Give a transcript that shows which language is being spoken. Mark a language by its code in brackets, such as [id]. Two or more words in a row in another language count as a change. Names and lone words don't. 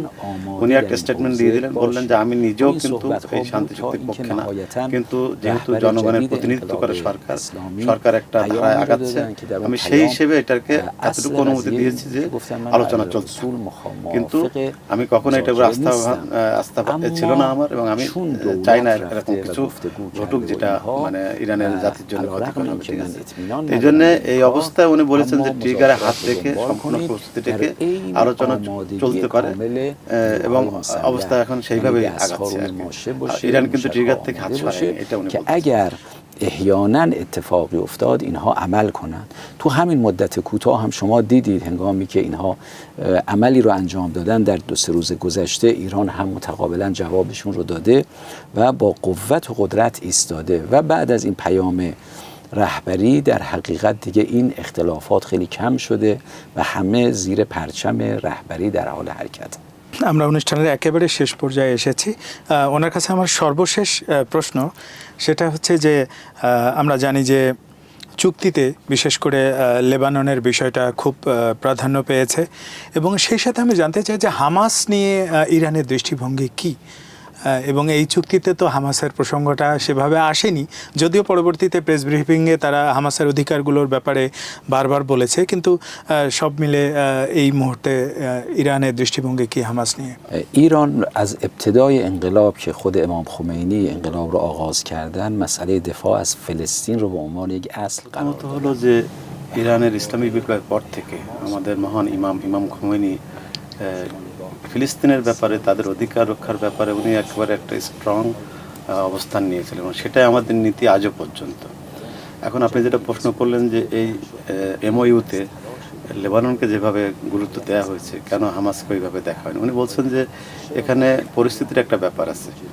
[bn] উনি একটা স্টেটমেন্ট দিয়ে দিলেন, বললেন যে আমি নিজেও কিন্তু এই শান্তি চুক্তির পক্ষে না, কিন্তু যেহেতু জনগণের প্রতিনিধিত্ব করে সরকার একটা ধারায় আগাচ্ছে, আমি সেই হিসেবে এটাকে এতটুকু অনুমতি দিয়েছি যে আলোচনা চলছে, কিন্তু আমি কখনো এটা আস্থা ছিল না আমার, এবং আমি চাই না এরকম কিছু ঘটুক যেটা মানে ইরানের জাতির জন্য ক্ষতিকর হবে। ঠিক আছে, এই জন্য এই অবস্থায় উনি বলেছেন যে ট্রিগারে হাত রেখে সম্পূর্ণ প্রস্তুতিটাকে আলোচনা চলতে পারে, এবং অবস্থা এখন সেইভাবেই আগাচ্ছে। ইরান কিন্তু ট্রিগার থেকে হাত সরায়নি, এটা উনি বলছেন। [fa] احیانا اتفاقی افتاد اینها عمل کنند. تو همین مدت کوتاه هم شما دیدید هنگامی که اینها عملی رو انجام دادن در 2-3 روز گذشته، ایران هم متقابلا جوابشون رو داده و با قوت و قدرت ایستاده و بعد از این پیام رهبری در حقیقت دیگه این اختلافات خیلی کم شده و همه زیر پرچم رهبری در حال حرکت. [bn] আমরা অনুষ্ঠানের একেবারে শেষ পর্যায়ে এসেছি। ওনার কাছে আমার সর্বশেষ প্রশ্ন সেটা হচ্ছে যে আমরা জানি যে চুক্তিতে বিশেষ করে লেবাননের বিষয়টা খুব প্রাধান্য পেয়েছে, এবং সেই সাথে আমি জানতে চাই যে হামাস নিয়ে ইরানের দৃষ্টিভঙ্গি কী? এবং এই চুক্তিতে তো হামাসের প্রসঙ্গটা সেভাবে আসেনি, যদিও পরবর্তীতে প্রেস ব্রিফিংয়ে তারা হামাসের অধিকারগুলোর ব্যাপারে বারবার বলেছে, কিন্তু সব মিলে এই মুহূর্তে ইরানের দৃষ্টিভঙ্গি কি হামাস নিয়ে? [fa] ایران از ابتدای انقلاب که خود امام خمینی انقلاب رو آغاز کردن مسئله دفاع از فلسطین رو به عنوان یک اصل قرار [bn] প্রথমত হলো যে ইরানের ইসলামী বিপ্লবের পর থেকে আমাদের মহান ইমাম খোমেনি ফিলিস্তিনের ব্যাপারে, তাদের অধিকার রক্ষার ব্যাপারে উনি একেবারে একটা স্ট্রং অবস্থান নিয়েছিলেন এবং সেটাই আমাদের নীতি আজও পর্যন্ত। এখন আপনি যেটা প্রশ্ন করলেন যে এই এমওইউতে লেবাননকে যেভাবে গুরুত্ব দেওয়া হয়েছে, কেন হামাসকে ওইভাবে দেখা হয়নি, উনি বলছেন যে এখানে পরিস্থিতির একটা ব্যাপার আছে।